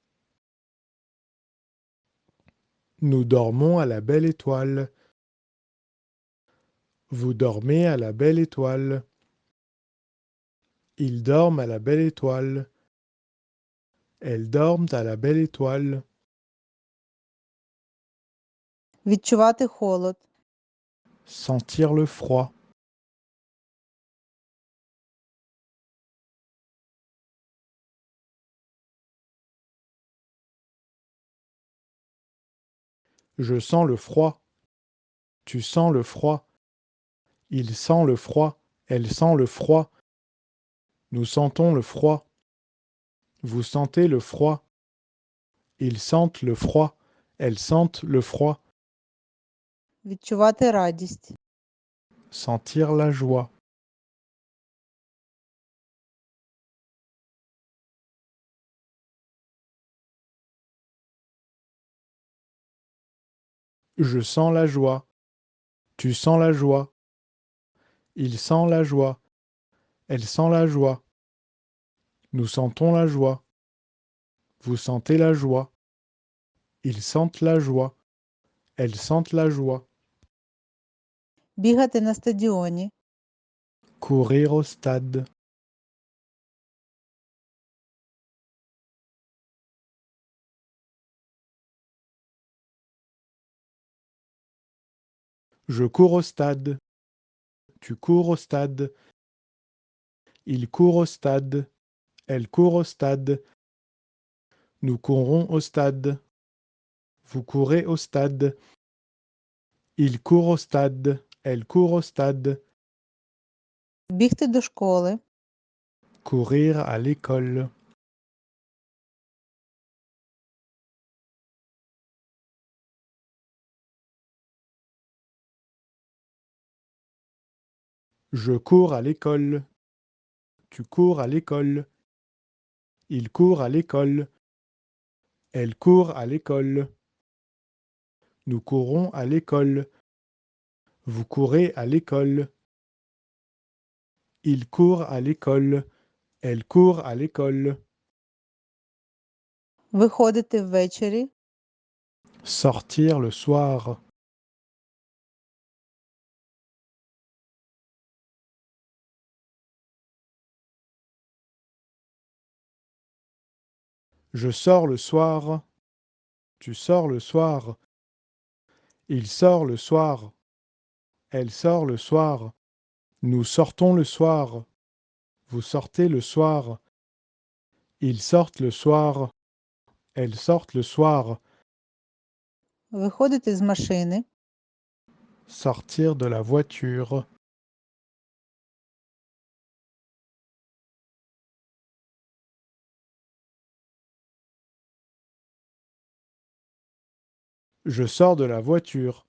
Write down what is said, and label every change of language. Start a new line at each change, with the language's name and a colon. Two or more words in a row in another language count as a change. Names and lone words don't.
French: Nous dormons à la belle étoile. Vous dormez à la belle étoile. Ils dorment à la belle étoile. Elles dorment à la belle étoile.
Ukrainian: Відчувати холод.
French: Sentir le froid. Je sens le froid. Tu sens le froid. Il sent le froid. Elle sent le froid. Nous sentons le froid. Vous sentez le froid. Ils sentent le froid. Elles sentent le froid.
Ukrainian: Відчувати радість.
French: Sentir la joie. Je sens la joie. Tu sens la joie. Il sent la joie. Elle sent la joie. Nous sentons la joie. Vous sentez la joie. Ils sentent la joie. Elles sentent la joie.
Ukrainian: Бігати на стадіоні.
French: Courir au stade. Je cours au stade. Tu cours au stade. Il court au stade. Elle court au stade. Nous courons au stade. Vous courez au stade. Il court au stade. Elle court au stade.
Ukrainian: Бігти до школи.
French: Courir à l'école. Je cours à l'école. Tu cours à l'école. Il court à l'école. Elle court à l'école. Nous courons à l'école. Vous courez à l'école. Il court à l'école. Elle court à l'école.
Ukrainian: Виходити ввечері.
French: Sortir le soir. Je sors le soir. Tu sors le soir. Il sort le soir. Elle sort le soir. Nous sortons le soir. Vous sortez le soir. Ils sortent le soir. Elles sortent le soir.
Ukrainian: Виходити з машини.
French: Sortir de la voiture. Je sors de la voiture.